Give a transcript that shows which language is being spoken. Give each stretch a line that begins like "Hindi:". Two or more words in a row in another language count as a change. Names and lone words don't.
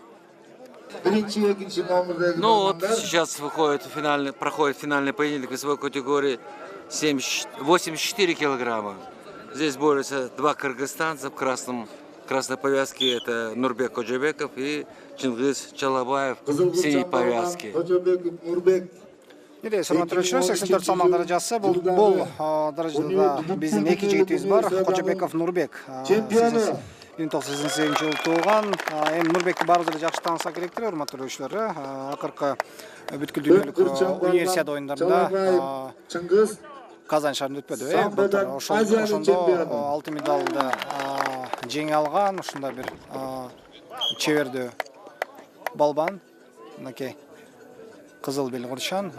Russian: Ну вот сейчас проходит финальный поединок весовой категории 84 килограмма. Здесь борются 2 кыргызстанца в красной повязке. Это Нурбек Коджабеков и Чингиз Чалабаев в синей повязке.
Kyrgyz: Нидейсиз, урматтуу көрүүчүлөр, 84 салмак даражасы. Бул даражада биздин 2 жигитибиз бар. Коджабеков Нурбек. 1988 жылы туулган. Эми Нурбекти баарыбыз эле жакшы таанысак керектир, урматтуу көрүүчүлөр. Акыркы бүткүл дүйнөлүк универсиада оюндарында Казан шаарында өтпөдү, ошондо алтын медалды жеңе алган, ушундай бир чебердүү балбан, мынакей кызыл бел курчан.